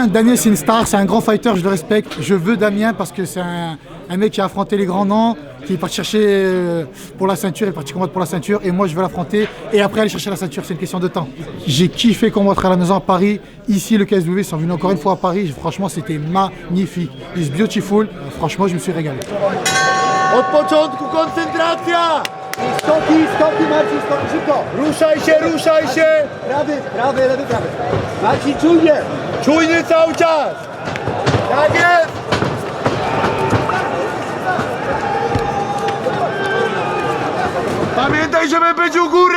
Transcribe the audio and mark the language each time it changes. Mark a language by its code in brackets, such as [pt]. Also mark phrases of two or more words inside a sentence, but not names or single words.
[fr] Damien c'est une star, c'est un grand fighter, je le respecte. Je veux Damien parce que c'est un mec qui a affronté les grands noms, qui est parti chercher pour la ceinture, il est parti combattre pour la ceinture. Et moi je veux l'affronter et après aller chercher la ceinture, c'est une question de temps. J'ai kiffé combattre à la maison à Paris. Ici le KSW, ils sont venus encore une fois à Paris. Franchement c'était magnifique. [en] It's beautiful. [fr] Franchement je me suis régalé. [pl] Od początku koncentracja! Stopi Marcin, stopi szybko! Ruszaj się! Prawy, lewy. Marcin, czujnie cały czas! Tak jest! Pamiętaj, żeby być u góry!